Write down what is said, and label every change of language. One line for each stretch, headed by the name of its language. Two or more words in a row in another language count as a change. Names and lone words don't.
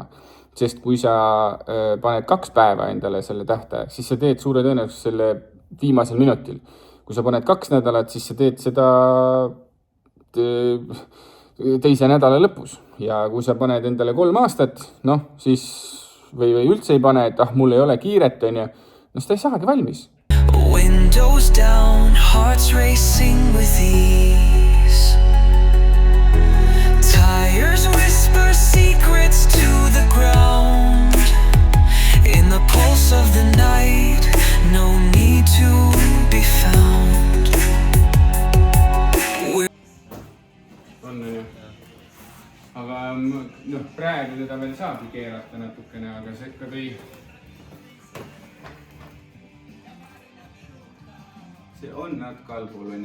Estonian: Sest kui sa paned 2 päeva endale selle tähtaeg, siis sa teed suure tõenäosus selle viimasel minutil. Kui sa paned 2 nädalat, siis sa teed seda teise nädala lõpus. Ja kui sa paned endale 3 aastat, siis või üldse ei pane, et mul ei ole kiiret, on ju, seda ei saagi valmis.
English: Windows down, hearts racing with ease. Tires whisper secrets to the ground. In the pulse of the night, no need to be found.
Estonian: On ju. Aga praegu teda veel saabki keerata natukene, aga see ikka tõi. See on natuke allpool, on ju.